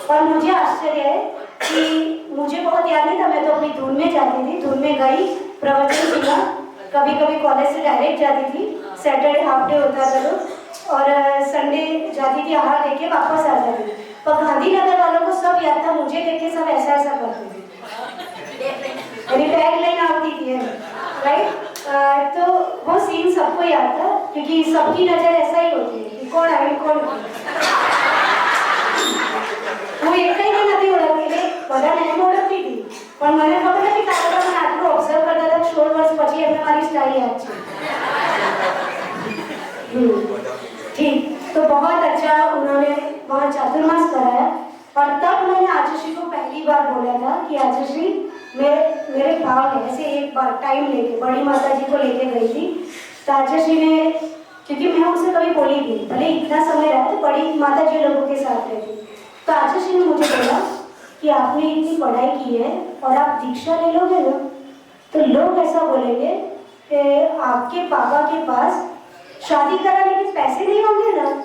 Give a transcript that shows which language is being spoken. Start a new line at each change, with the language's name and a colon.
Hindi: और मुझे आश्चर्य है कि मुझे बहुत याद नहीं था, मैं तो अपनी धुन में जाती थी, धुन में गई, प्रवचन सुना, कभी कभी कॉलेज से डायरेक्ट जाती थी, सैटरडे हाफ डे होता था तो, और संडे जाती थी, आहार लेके वापस आ जाती थी। पर गांधीनगर वालों को सब याद था, मुझे देख के सब ऐसा ऐसा करते थे, मेरी टैग लाइन आती थी, राइट। तो वो सीन सबको याद था, क्योंकि सबकी नजर ऐसा ही होती है कि कौन आई
Gujarati: कौन હું એકઈ નથી ઓળખતી, બધા નહીં ઓળખતી હતી, પણ મને ખબર નથી કે આપણે મને આટલું ઓબ્ઝર્વ કરતા હતા 16 વર્ષ પછી એમને મારી સ્ટાઇલ યાદ છે।
Hindi: ठीक, तो बहुत अच्छा उन्होंने वहाँ चातुर्मास कराया। और तब मैंने आचार्य को पहली बार बोला था कि आचार्य मेरे भाव है। ऐसे एक बार टाइम लेके बड़ी माता जी को लेके गई थी, तो आचार्य ने, क्योंकि मैं उनसे कभी बोली नहीं, भले इतना समय रहा तो बड़ी माता जी लोगों के साथ रहती, तो आचार्य ने मुझे बोला कि आपने इतनी पढ़ाई की है और आप दीक्षा ले लोगे ना, तो लोग ऐसा बोलेंगे कि आपके पापा के पास शादी कराने के पैसे नहीं होंगे ना।